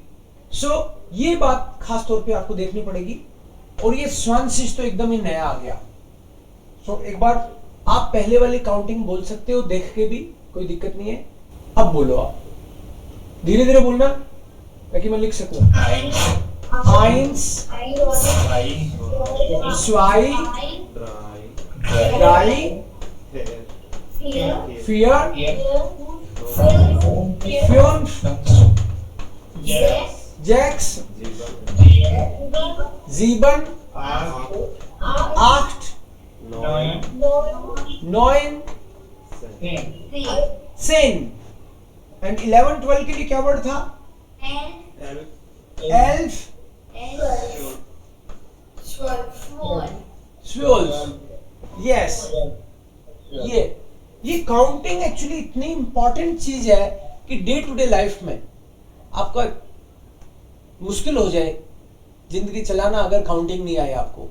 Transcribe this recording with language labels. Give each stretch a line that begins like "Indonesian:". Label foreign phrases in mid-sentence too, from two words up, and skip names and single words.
Hindi: सो ये बात खास तौर पे आपको देखनी पड़ेगी। और ये स्वानसिश तो एकदम ही नया आ गया। सो एक बार आप पहले वाली काउंटिंग बोल सकते हो देख के भी, कोई दिक्कत नहीं है। अब बोलो आप, धीरे धीरे बोलना ताकि मैं लिख सकूं।
German: Eins, zwei, drei, vier, fünf, sechs, sieben, acht, neun, 10।
Hindi: एंड 11 12 के लिए क्या वर्ड था, elf, 12। यस, ये
English: counting actually
Hindi: इतनी इंपॉर्टेंट चीज है कि
English: day to day life
Hindi: में आपका मुश्किल हो जाए जिंदगी चलाना अगर काउंटिंग नहीं आए आपको।